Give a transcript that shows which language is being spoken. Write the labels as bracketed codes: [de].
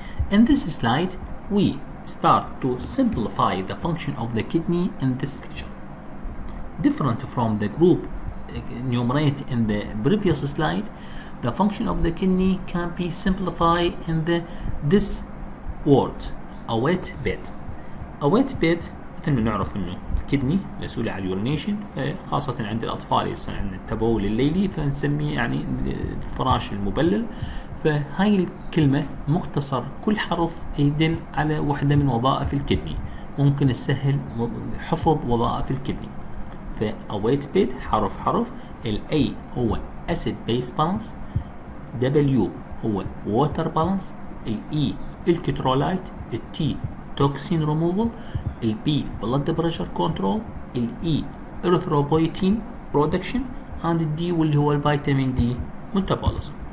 [en] In this slide we start to simplify the function of the kidney in this picture. Different from the group enumerated in the previous slide, the function of the kidney can be simplified in this word, a wet bed. A wet bed [ar] مثل ما نعرف انه الكدني مسؤولة عن اليورينيشن، خاصة عند الأطفال يصير عندنا التبول الليلي فنسميه يعني الفراش المبلل. فهاي الكلمة مختصر كل حرف يدل على وحدة من وظائف الكدني، ممكن نسهل حفظ وظائف الكدني. [en] فأويت بيد [ar] حرف حرف، ال A هو [en] acid base balance، [ar] W هو [en] water balance، [ar] ال E electrolyte، ال T [en] toxin removal، [ar] ال B [en] blood pressure control، [ar] ال E [en] erythropoietin production، [ar] and ال D واللي هو الفيتامين D metabolism.